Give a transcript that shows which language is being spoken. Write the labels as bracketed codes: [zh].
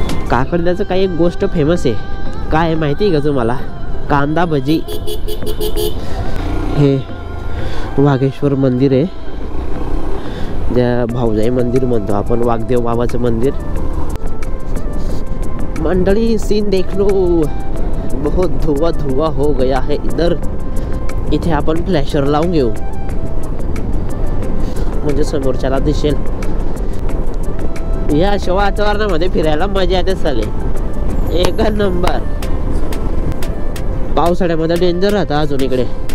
[mr] काकडद्याचं काही एक गोष्ट फेमस आहे, काय आहे माहिती आहे का तुम्हाला? कांदा भजी. हे वाघेश्वर मंदिर आहे, ज्या भाऊजाई मंदिर म्हणतो आपण, वाघदेव बाबाचं मंदिर. [hi] मंडळी सीन देख लो, बहुत धुआं धुआं हो गया है इधर. [mr] इथे आपण फ्लॅशर लावून घेऊ म्हणजे समोरच्याला दिसेल. या अशा वातावरणामध्ये फिरायला मजा येते साले, एक नंबर. पावसाळ्यामध्ये डेंजर राहतं अजून इकडे.